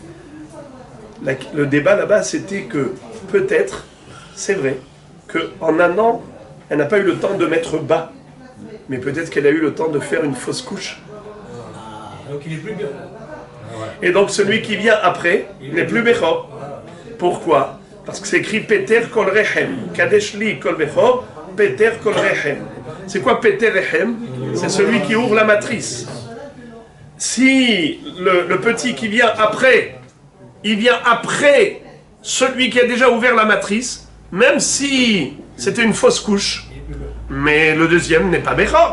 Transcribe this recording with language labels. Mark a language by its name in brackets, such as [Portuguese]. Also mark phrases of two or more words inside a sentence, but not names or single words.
[French] Le débat là-bas, c'était que peut-être, c'est vrai, qu'en un an, elle n'a pas eu le temps de mettre bas. Mais peut-être qu'elle a eu le temps de faire une fausse couche. Donc il est plus bien. Et donc celui qui vient après n'est plus Bechor. Pourquoi? Parce que c'est écrit [Hebrew] פטר כל רחם. קדש לי כל בכור, פטר כל רחם. [French] C'est quoi [Hebrew] פטר רחם? [French] C'est celui qui ouvre la matrice. Si le petit qui vient après, il vient après celui qui a déjà ouvert la matrice, même si c'était une fausse couche, mais le deuxième n'est pas Bechor.